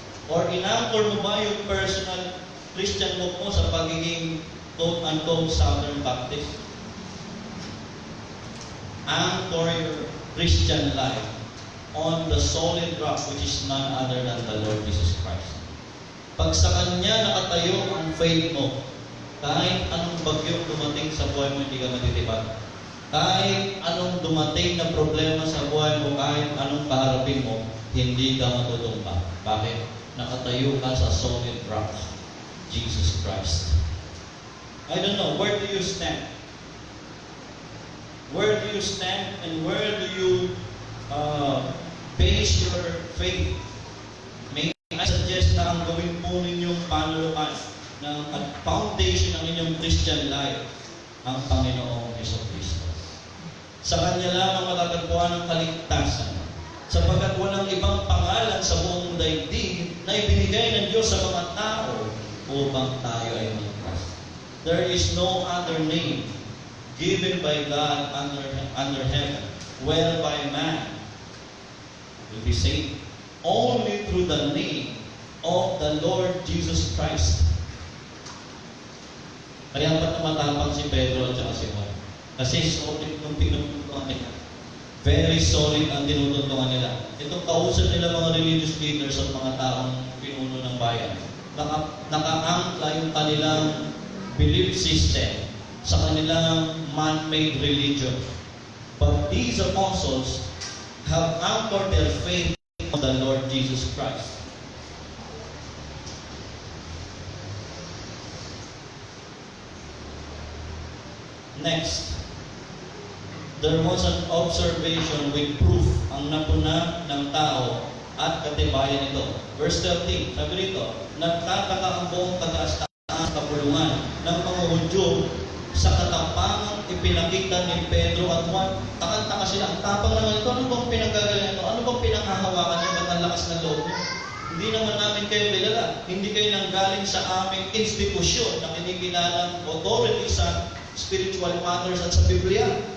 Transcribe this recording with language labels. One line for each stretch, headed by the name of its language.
Filipino: Or in-anchor mo ba yung personal Christian walk mo sa pagiging quote-unquote Southern Baptist?
English: Anchor your Christian life on the solid rock which is none other than the Lord Jesus Christ.
Filipino: Pag sa Kanya nakatayo ang faith mo, kahit anong bagyong dumating sa buhay mo, hindi ka matitibag. Kahit anong dumating na problema sa buhay mo, kahit anong kaharapin mo, hindi ka matutumba. Bakit? Nakatayo ka sa solid rock, Jesus Christ.
English: I don't know, where do you stand? Where do you stand and where do you base your faith? May I suggest
Filipino: na ang gawin po ninyong panulukan ng foundation ng inyong Christian life ang Panginoong Jesucristo. Sa Kanya lamang matatagpuan ang kaligtasan, sapagkat walang ibang pangalan sa buong daigdig na ibinigay ng Diyos sa mga tao upang tayo ay magligtas.
English: There is no other name given by God under heaven whereby man will be saved, only through the name of the Lord Jesus Christ.
Filipino: Kaya ba't matapang si Pedro at si Juan? Kasi solid yung tinututuan nila. Very solid ang tinututuan nila. Itong kausap nila mga religious leaders at mga taong pinuno ng bayan. Naka-angkla yung kanilang belief system sa kanilang man-made religion.
English: But these apostles have anchored their faith on the Lord Jesus Christ. Next, there was an observation with proof
Filipino: ang napuna ng tao at katibayan nito. Verse 13, sabi rito, nagtataka ang buong kataas-taas kapulungan ng mga Hudyo sa katapangang ipinakita ni Pedro at Juan. Takang-taka sila, ang tapang naman ito, ano bang pinanggagalingan ito? Ano bang pinanghahawakan niyo? Ba't ang lakas ng loob niyo? Hindi naman namin kayo kilala. Hindi kayo nanggaling sa aming institusyon na kinikilalang authority sa spiritual matters at sa Biblia.